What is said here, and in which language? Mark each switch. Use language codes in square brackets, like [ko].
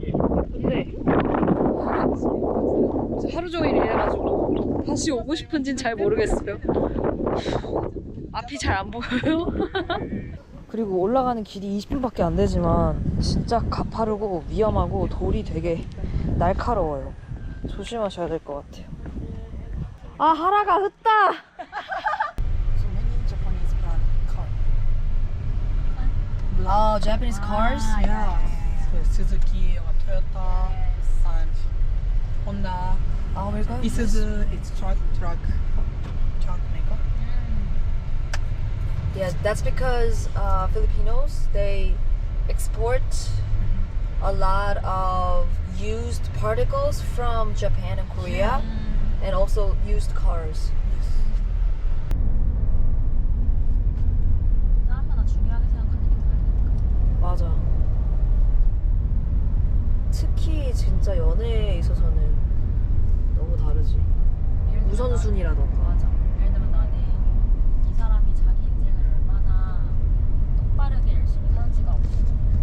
[ko] 예쁜데 이제 하루 종일 일해가지고 다시 오고 싶은진 잘 모르겠어요. 앞이 잘 안 보여요. 그리고 올라가는 길이 20분밖에 안 되지만 진짜 가파르고 위험하고 돌이 되게 날카로워요. 조심하셔야 될 것 같아요. 아, 하라가 흩다. [en] So many Japanese brand car. Oh, Japanese cars? Yeah. So Suzuki or Toyota and Honda. Oh my god. Isuzu, it's truck maker. Yeah, that's because Filipinos, they export a lot of used particles from Japan and Korea, and also used cars. [ko] 사람마다 중요하게 생각하는 게 다르니까. 맞아. 특히 진짜 연애에 있어서는 너무 다르지. 우선순위라던가. 맞아. 예를 들면 나는 이 사람이 자기 인생을 얼마나 똑바르게 열심히 사는지가 없어.